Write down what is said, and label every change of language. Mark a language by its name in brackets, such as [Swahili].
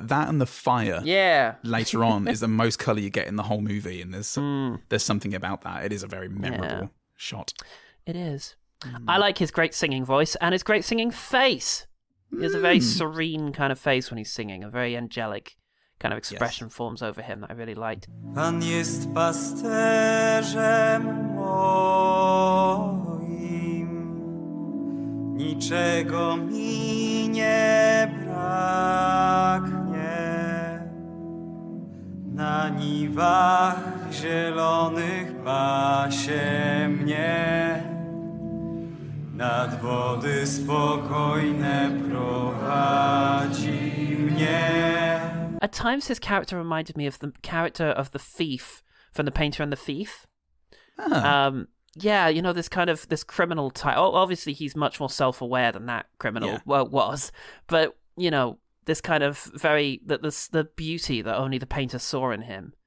[English] That and the fire later on is the most colour you get in the whole movie. And there's something about that. It is a very memorable shot. It is. I like his great singing voice and his great singing face. He has a very serene kind of face when he's singing. A very angelic kind of expression forms over him that I really liked. [Polish] Pan jest pasterzem moim. Niczego mi nie braknie, na niwach zielonych pasie mnie, nad wody spokojne prowadzi mnie. [English] at times his character reminded me of the character of the thief from The Painter and the Thief. Yeah, this kind of this criminal type. Obviously, he's much more self-aware than that criminal was, but this kind of the beauty that only the painter saw in him.